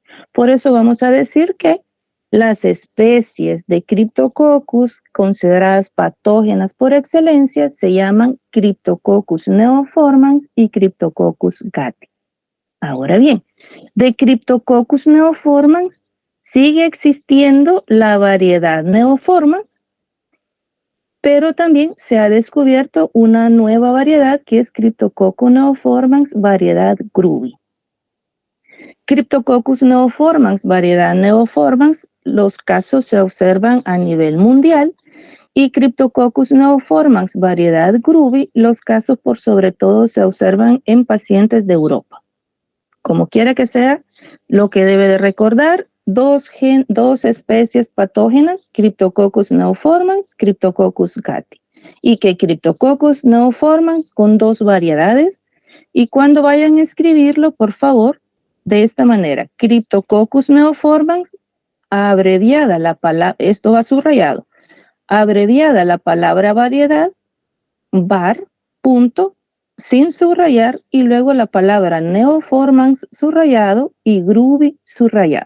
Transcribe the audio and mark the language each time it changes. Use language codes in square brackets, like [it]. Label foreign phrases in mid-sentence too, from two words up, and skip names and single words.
[es] Por eso vamos a decir que las especies de Cryptococcus consideradas patógenas por excelencia se llaman Cryptococcus neoformans y Cryptococcus gatti. Ahora bien, de Cryptococcus neoformans sigue existiendo la variedad neoformans, pero también se ha descubierto una nueva variedad que es Cryptococcus neoformans variedad Gruby. Cryptococcus neoformans variedad neoformans, los casos se observan a nivel mundial, y Cryptococcus neoformans variedad Gruby, los casos por sobre todo se observan en pacientes de Europa. Como quiera que sea, lo que debe de recordar, dos especies patógenas, Cryptococcus neoformans, Cryptococcus gatti, y que Cryptococcus neoformans con dos variedades, y cuando vayan a escribirlo, por favor, de esta manera, Cryptococcus neoformans, abreviada la palabra, esto va subrayado, abreviada la palabra variedad, var, punto, sin subrayar, y luego la palabra neoformans subrayado y Gruby subrayado.